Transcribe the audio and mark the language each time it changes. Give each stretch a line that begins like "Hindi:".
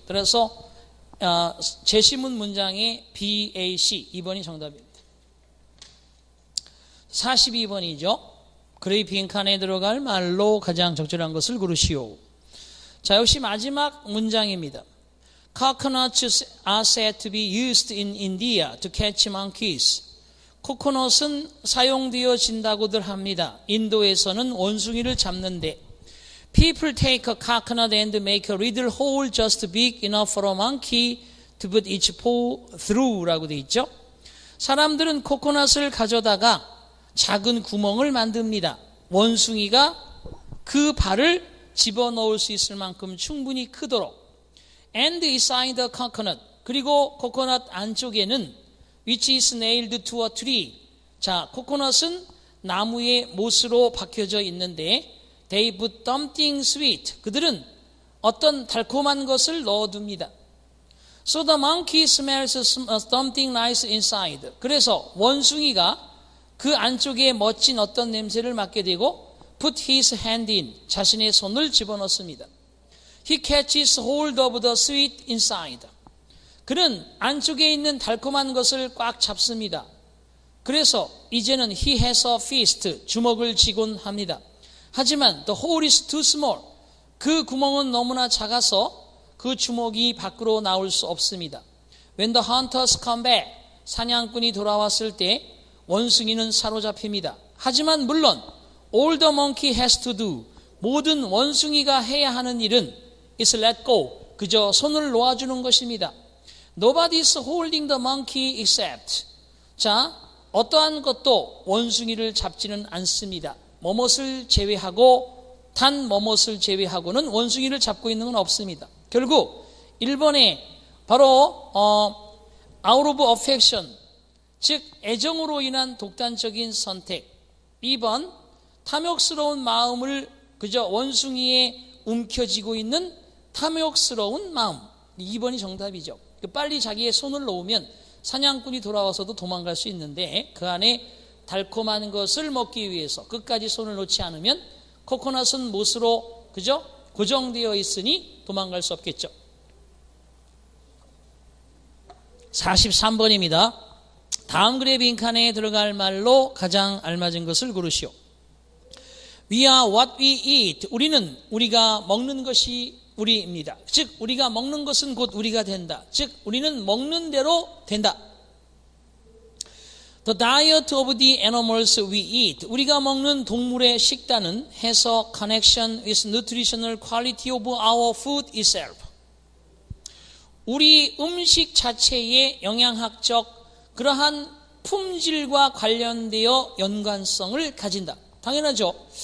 Korean: 그래서 제시문 문장의 BAC 2번이 정답입니다. 42번이죠. 그레이 빈칸에 들어갈 말로 가장 적절한 것을 고르시오. 자, 역시 마지막 문장입니다.
English: Coconuts are said to be used in India to catch monkeys.
Korean: 코코넛은 사용되어진다고들 합니다. 인도에서는 원숭이를 잡는데
English: People take a coconut and make a little hole just big enough for a monkey to put each paw through 라고 되어 있죠.
Korean: 사람들은 코코넛을 가져다가 작은 구멍을 만듭니다. 원숭이가 그 발을 집어넣을 수 있을 만큼 충분히 크도록.
English: And inside the coconut.
Korean: 그리고 코코넛 안쪽에는
English: which is nailed to a tree.
Korean: 자, 코코넛은 나무의 못으로 박혀져 있는데
English: they put something sweet.
Korean: 그들은 어떤 달콤한 것을 넣어둡니다.
English: So the monkey smells something nice inside.
Korean: 그래서 원숭이가 그 안쪽에 멋진 어떤 냄새를 맡게 되고
English: put his hand in.
Korean: 자신의 손을 집어넣습니다.
English: He catches hold of the sweet inside.
Korean: 그는 안쪽에 있는 달콤한 것을 꽉 잡습니다. 그래서 이제는
English: he has a fist.
Korean: 주먹을 쥐곤 합니다. 하지만
English: the hole is too small.
Korean: 그 구멍은 너무나 작아서 그 주먹이 밖으로 나올 수 없습니다.
English: When the hunters come back.
Korean: 사냥꾼이 돌아왔을 때 원숭이는 사로잡힙니다. 하지만 물론
English: all the monkey has to do.
Korean: 모든 원숭이가 해야 하는 일은
English: is let go.
Korean: 그저 손을 놓아주는 것입니다.
English: Nobody is holding the monkey except.
Korean: 자, 어떠한 것도 원숭이를 잡지는 않습니다. 뭐뭇을 제외하고 단 뭐뭇을 제외하고는 원숭이를 잡고 있는 건 없습니다. 결국 1번에 바로
English: out of affection,
Korean: 즉 애정으로 인한 독단적인 선택. 2번 탐욕스러운 마음을 그저 원숭이에 움켜쥐고 있는 탐욕스러운 마음. 2번이 정답이죠. 빨리 자기의 손을 놓으면 사냥꾼이 돌아와서도 도망갈 수 있는데 그 안에 달콤한 것을 먹기 위해서 끝까지 손을 놓지 않으면 코코넛은 못으로 그저 고정되어 있으니 도망갈 수 없겠죠. 43번입니다. 다음 글의 빈칸에 들어갈 말로 가장 알맞은 것을 고르시오.
English: We are what we eat.
Korean: 우리는 우리가 먹는 것이 우리입니다. 즉 우리가 먹는 것은 곧 우리가 된다. 즉 우리는 먹는 대로 된다.
English: The diet of the animals we eat.
Korean: 우리가 먹는 동물의 식단은
English: has a connection with nutritional quality of our food itself.
Korean: 우리 음식 자체의 영양학적 그러한 품질과 관련되어 연관성을 가진다. 당연하죠.